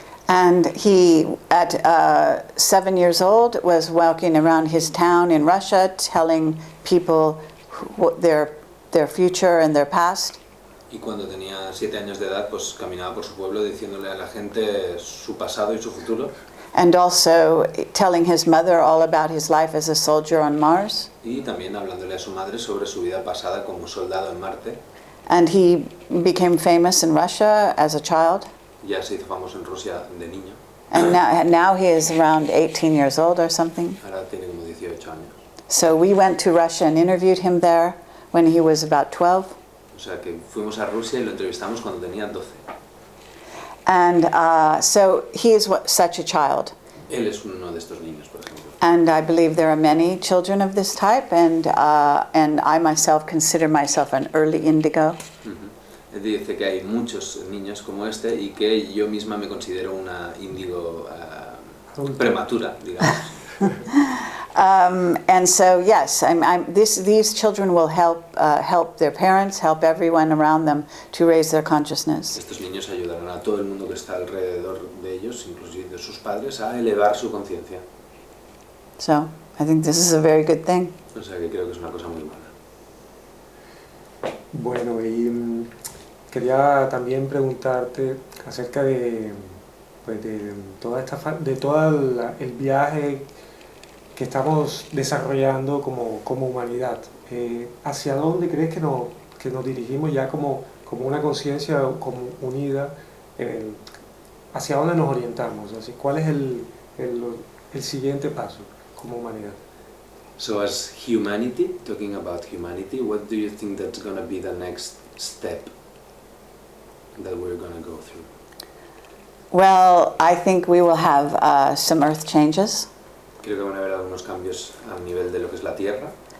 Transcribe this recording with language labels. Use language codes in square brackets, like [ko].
[en] And he, at 7 years old, was walking around his town in Russia telling people their future and their past. [es] Y cuando tenía 7 años de edad, pues caminaba por su pueblo diciéndole a la gente su pasado y su futuro. [en] And also telling his mother all about his life as a soldier on Mars. [es] Y también hablándole a su madre sobre su vida pasada como soldado en Marte. [en] And he became famous in Russia as a child. [es] Ya se hizo famoso en Rusia de niño. [en] And now he is around 18 years old or something. [es] Ahora tiene como 18 años. [en] So we went to Russia and interviewed him there when he was about 12. [es] O sea que fuimos a Rusia y lo entrevistamos cuando tenía 12. [en] And so he is such a child. [es] Él es uno de estos niños, por ejemplo. [en] And I believe there are many children of this type, and I myself consider myself an early indigo. [es] Él dice que hay muchos niños como este y que yo misma me considero una índigo prematura, digamos. [en] And so yes, these children will help their parents, help everyone around them to raise their consciousness. [es] Estos niños ayudarán a todo el mundo que está alrededor de ellos, inclusive de sus padres, a elevar su conciencia. [en] So I think this is a very good thing. [es] O sea que creo que es una cosa muy buena. Bueno, y quería también preguntarte acerca de todo el viaje que estamos desarrollando como humanidad. ¿Hacia dónde crees que nos dirigimos ya como una conciencia como unida? ¿Hacia dónde nos orientamos? Así, ¿cuál es el siguiente paso como humanidad? [en] So as humanity, talking about humanity, what do you think that's going to be the next step that we're going to go through? Well, I think we will have some earth changes. [es] Creo que van a haber algunos cambios a nivel de lo que es la Tierra.